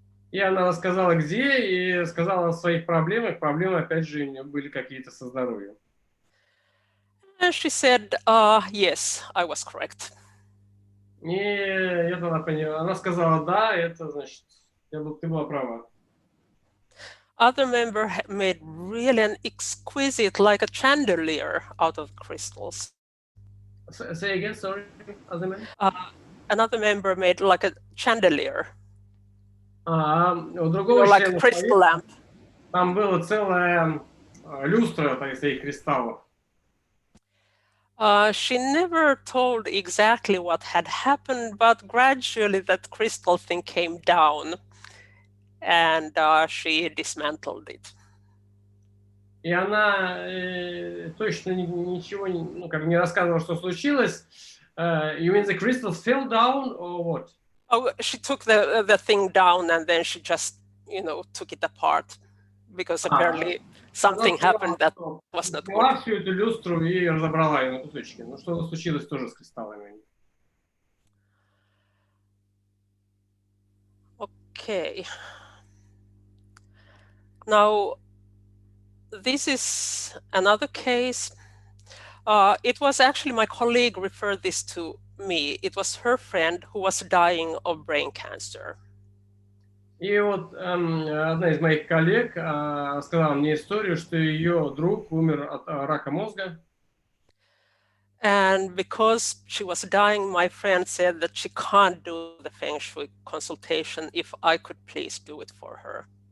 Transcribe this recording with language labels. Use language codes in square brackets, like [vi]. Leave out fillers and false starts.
[ru] И она рассказала, где, и сказала о своих проблемах. Проблемы, опять же, у нее были какие-то со здоровьем. [en] And she said, yes, I was correct. [ru] И я тогда поняла. Она сказала, да, это значит, ты была права. [en] Other member made really an exquisite, like a chandelier, out of crystals. Say again, sorry, other member? Another member made like a chandelier. [ru] У другого [en] like a crystal lamp. [ru] Там была целая люстра таких кристаллов. [en] She never told exactly what had happened, but gradually that crystal thing came down, and she dismantled it. [ru] И она точно ничего не рассказывала, что случилось. [en] You mean the crystals fell down or what? Oh, she took the thing down and then she just, took it apart, because apparently something happened that was not good. [ru] Взяла всю эту люстру и разобрала ее на кусочки. Ну, что случилось тоже с кристаллами. [en] Okay. Now, this is another case. It was actually my colleague referred this to me. It was her friend who was dying of brain cancer. [ru] И вот одна из моих коллег сказала мне историю, что ее друг умер от рака мозга. [en] And because she was dying, my friend said that she can't do the Feng Shui consultation if I could please do it for her.